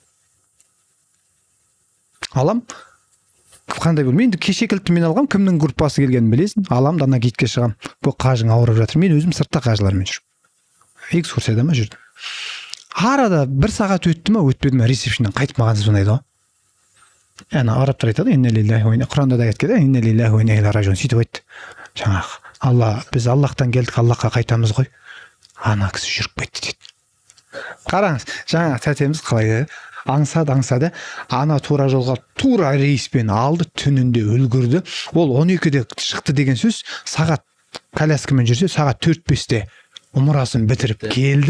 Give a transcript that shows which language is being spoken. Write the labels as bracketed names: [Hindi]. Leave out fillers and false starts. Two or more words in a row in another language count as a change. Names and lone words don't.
[Kazakh] Алам, қандай бөлме? Енді кеше кілтті мен алғам, кімнің группасы келгенін білесің. Алам да ана гидке шығам. Бұл қажың ауырып жатыр. Мен өзім сыртта қажылармен жүрмін. Экскурсияда ма жүрдім. Арада 1 сағат өтті ме, өтпеді ме, ресепшнден қайтып маған звондайды ғой. Ана арабтар айтады, [Arabic] إنا لله وإنا, [Kazakh] Құранда да айтады, [Arabic] إنا لله وإنا إليه راجعون. [Kazakh] Сөйтіп айтты. Жаңағы біз Аллахтан келдік, Аллахқа қайтамыз ғой. Ана кісі жүріп кетті дейді. Қараңыз, жаңа тәтеміз қалай аңсады, ана тура жолға тура рейспен алды, түнінде үлгірді. Ол 12-де шықты деген сөз, сағат коляскамен жүрсе, сағат 4-5-те умрасын бітіріп келді.